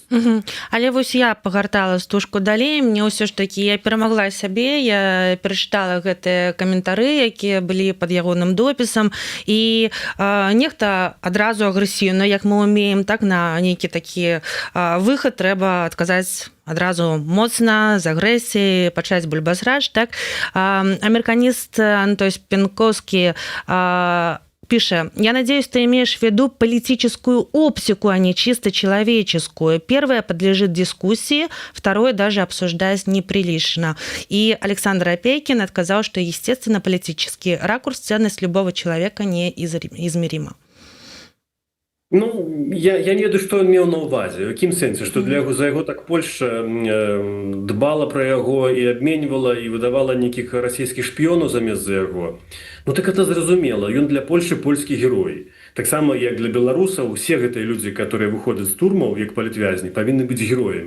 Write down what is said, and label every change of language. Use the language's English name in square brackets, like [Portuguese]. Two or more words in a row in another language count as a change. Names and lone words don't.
[Belarusian] Але вось я пагартала стужку далей, мне ўсё ж такі я перамагла сябе, я перачытала гэтыя каментары, якія былі пад ягоным допісам, і нехта адразу агрэсіўна, як мы ўмеем, так, на нейкі такі выхад трэба адказаць адразу моцна, з агрэсіяй, пачаць бульбазрач, так. [Russian] Американист Антон Пенковский пишет: «Я надеюсь, ты имеешь в виду политическую оптику, а не чисто человеческую. Первое подлежит дискуссии, второе даже обсуждать неприлично». И Александр Опейкин отказал, что, естественно, политический ракурс, ценность любого человека неизмерима. [Belarusian] Ну, я не ведаю, што ён меў на ўвазе. У якім сэнсе, што для яго, за яго так Польшча дбала пра яго і абменьвала, і выдавала нейкіх расійскіх шпіёнаў замест за яго. [Russian] Ну так это [Belarusian] зразумела, ён для Польшчы польскі герой. Таксама, як для беларусаў, усе гэтыя людзі, которые выходзяць з турмаў, як палітвязні, павінны быць героямі.